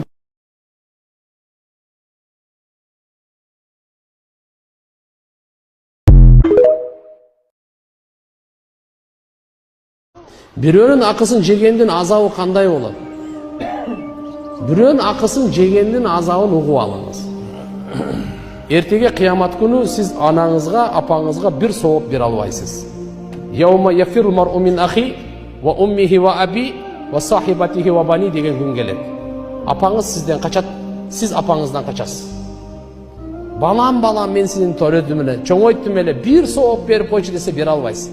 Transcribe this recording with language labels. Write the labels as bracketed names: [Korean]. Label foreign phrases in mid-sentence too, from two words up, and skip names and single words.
[Kyrgyz] Бирөөнүн акысын жегендин азабы кандай болот? Бирөөнүн акысын жегендин азабын угуп алыңыз. Эртеге кыямат күнү сиз анаңызга, апаңызга бир сооп бере албайсыз. [Arabic] يوم يفر المرء من أخيه وأمه وأبيه وصاحبته وبنيه [Kyrgyz] деген күн келет. Апаңыз сизден качат, сиз апаңыздан качасыз. Балам, мен сенин төрөдүм эле, чоңойттум эле, бир сооп берип койчу десе бере албайсыз.